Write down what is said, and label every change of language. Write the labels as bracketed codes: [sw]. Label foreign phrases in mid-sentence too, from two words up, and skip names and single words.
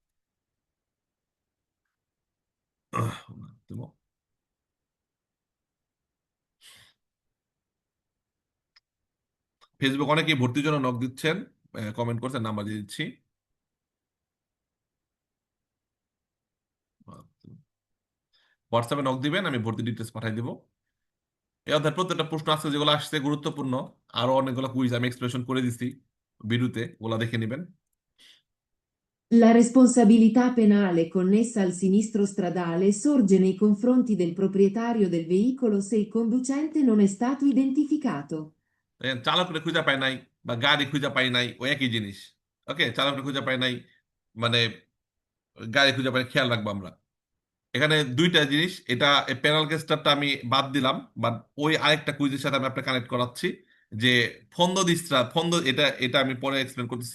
[bn] ফেসবুক অনেকেই ভর্তির জন্য নক দিচ্ছেন, কমেন্ট করছেন, নাম্বার দিয়ে দিচ্ছি। হোয়াটসঅ্যাপে নক দিবেন, আমি ভর্তি ডিটেলস পাঠিয়ে দিব। এই অধ্যায় প্রত্যেকটা প্রশ্ন আছে যেগুলো আসছে গুরুত্বপূর্ণ, আরো অনেকগুলো কুইজ আমি এক্সপ্লেনেশন করে দিচ্ছি ভিডিওতে, ওগুলা দেখে নেবেন। [it] La responsabilità penale connessa al sinistro stradale sorge nei confronti del proprietario del veicolo se il conducente non è stato identificato. [bn] দেখেন, চালকরে খুঁজে পাই নাই বা গাড়ি খুঁজে পাই নাই, ওই একই জিনিস। ওকে, চালকরে খুঁজে পাই নাই মানে গাড়ি খুঁজে পাই, খেয়াল রাখবো আমরা। এখানে দুইটা জিনিস, এটা প্যানেল কেসটা আমি বাদ দিলাম, বাট ওই আরেকটা কুইজের সাথে আমি আপনাকে কানেক্ট করাচ্ছি, যে ফন্দ দিস্ত্রা ফন্দ, এটা এটা আমি পরে এক্সপ্লেন করতেছি।